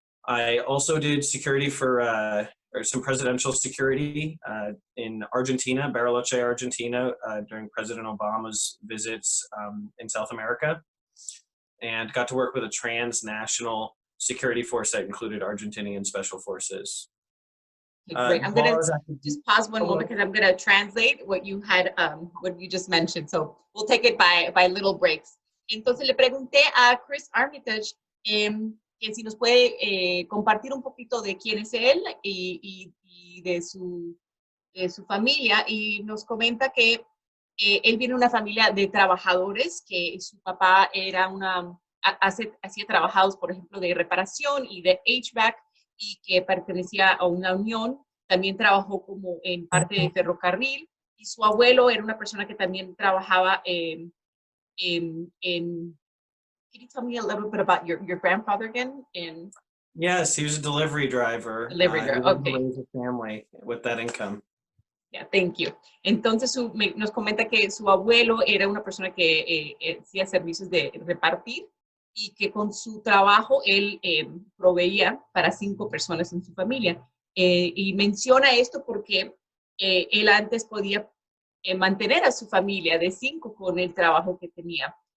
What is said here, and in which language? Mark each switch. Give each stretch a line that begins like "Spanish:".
English: I also did security for some presidential security in Argentina, Bariloche, Argentina, during President Obama's visits in South America, and got to work with a transnational security force that included Argentinian special forces. Great. I'm going to just pause one moment because I'm going to translate what you had, what you just mentioned. So we'll take it by little breaks.
Spanish: Entonces le pregunté a Chris Armitage que si nos puede compartir un poquito de quién es él y de su familia, y nos comenta que él viene de una familia de trabajadores, que su papá era hacía trabajados, por ejemplo, de reparación y de HVAC, y que pertenecía a una unión. También trabajó como en parte de ferrocarril, y su abuelo era una persona que también trabajaba en
English: Can you tell me a little bit about your grandfather again? Yes, he was a delivery driver. Delivery driver, okay. He raised a family with that income. Yeah, thank you.
Spanish: Entonces nos comenta que su abuelo era una persona que hacía servicios de repartir y que con su trabajo él proveía para 5 personas en su familia. Y menciona esto porque él antes podía mantener a su familia de 5 con el trabajo que tenía.